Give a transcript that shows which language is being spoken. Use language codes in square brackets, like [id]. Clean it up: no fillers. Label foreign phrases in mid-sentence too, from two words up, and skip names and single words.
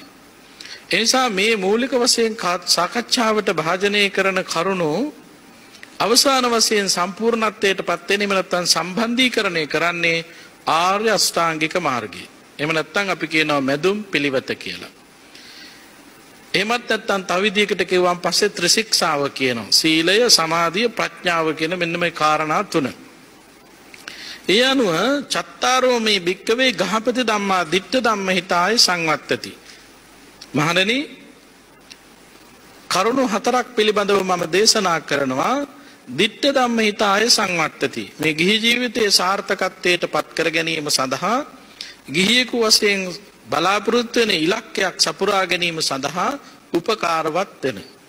[si] ඒ නිසා මේ මූලික වශයෙන් සාකච්ඡාවට භාජනය කරන කරුණු අවසාන වශයෙන් සම්පූර්ණත්වයට පත් වෙන නැත්නම් සම්බන්ධීකරණය කරන්නේ ආර්ය අෂ්ටාංගික මාර්ගය. එහෙම නැත්නම් අපි කියනවා මැදුම් පිළිවෙත කියලා. එහෙමත් නැත්නම් තව විදිහකට කියවම් පස්සේ ත්‍රිශික්ෂාව කියනවා. සීලය, සමාධිය, ප්‍රඥාව කියන මෙන්න මේ කාරණා තුන. [pi] ඒ අනුව චත්තාරෝ මේ භික්කවේ ගහපති ධම්මා දිට්ඨ ධම්ම හිතාය සංවත්තති. [si] මහණෙනි කරුණු හතරක් පිළිබඳව මම දේශනා කරනවා. [pi] දිට්ඨ ධම්ම හිතාය සංවත්තති. [si] මේ ගිහි ජීවිතයේ සාර්ථකත්වයට පත් කර ගැනීම සඳහා ගිහියෙකු වශයෙන් බලාපොරොත්තු වෙන ඉලක්කයක් සපුරා ගැනීම සඳහා උපකාරවත් වෙන.